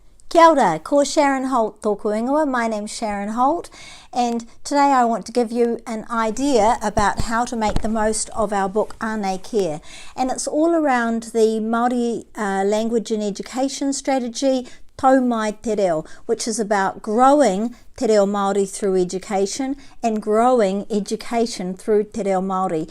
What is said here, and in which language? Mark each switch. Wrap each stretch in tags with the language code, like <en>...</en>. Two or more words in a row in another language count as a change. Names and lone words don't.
<mi>Kia ora, ko Sharon Holt tōku ingoa.</mi> <en>My name's Sharon Holt, and today I want to give you an idea about how to make the most of our book Ānei Kia. And it's all around the Māori language and education strategy, Tau Mai Te Reo, which is about growing</en> <mi>Te Reo Māori</mi> <en>through education and growing education through</en> <mi>Te Reo Māori.</mi>